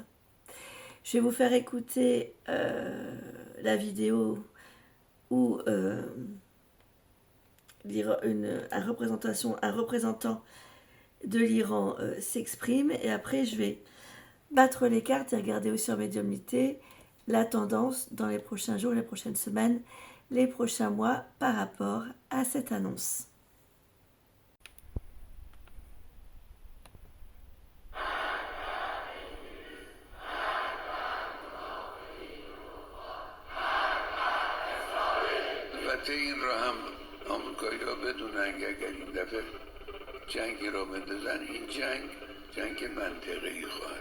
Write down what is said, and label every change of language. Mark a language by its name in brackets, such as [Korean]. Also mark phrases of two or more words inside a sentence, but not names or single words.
[French] Je vais vous faire écouter la vidéo où un représentant de l'Iran s'exprime, et après je vais battre les cartes et regarder aussi en médiumnité la tendance dans les prochains jours, les prochaines semaines, les prochains mois par rapport à cette annonce. [Persian] البته این را هم آمریکایی‌ها بدونن که اگر این دفعه جنگی را بندازن این جنگ منطقه‌ای خواهد.